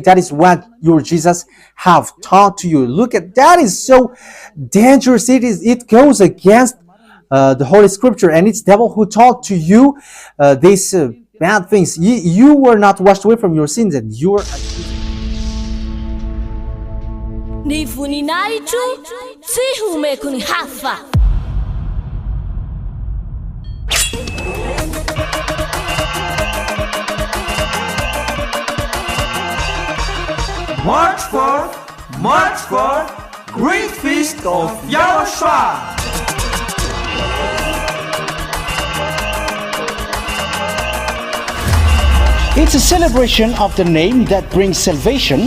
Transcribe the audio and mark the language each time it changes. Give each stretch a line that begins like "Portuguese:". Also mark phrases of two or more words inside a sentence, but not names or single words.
English: That is what your Jesus have taught to you. Look at that, is so dangerous. It goes against the Holy Scripture, and it's devil who taught to you these bad things. You were not washed away from your sins, and you are accused.
Malagasy: Ny voninahitro tsy homeko ny hafa.
English: March 4th, Great Feast of YAHOSHUAH. It's a celebration of the name that brings salvation,